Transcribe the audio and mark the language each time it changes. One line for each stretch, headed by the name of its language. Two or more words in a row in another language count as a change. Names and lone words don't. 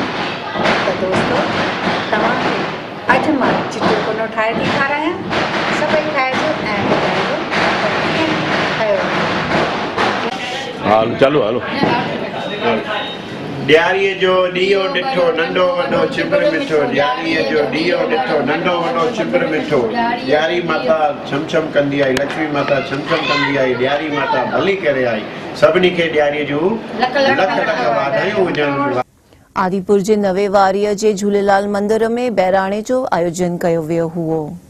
Sindhi: त दोस्तो, तव्हांखे अॼु मां चिटियो कुनो ठाहे थी खारायां, सभई खाइजो ऐं ॿुधाइजो त कीअं ठहियो। हाल चलो हलो। ॾियारीअ जो ॾीओ ॾिठो नंढो वॾो चिबर मिठो, ॾियारीअ जो ॾीओ ॾिठो नंढो वॾो चिबर मिठो, ॾियारी माता छम छम कंदी आई, लक्ष्मी माता छम छम कंदी आई, ॾियारी माता भली करे आई। सभिनी खे ॾियारीअ जूं लख लख वाधायूं हुजनि। आदिपुर जे नवे वारीअ जे झूलेलाल मंदिर में बहिराणे जो आयोजन कयो वियो हुओ।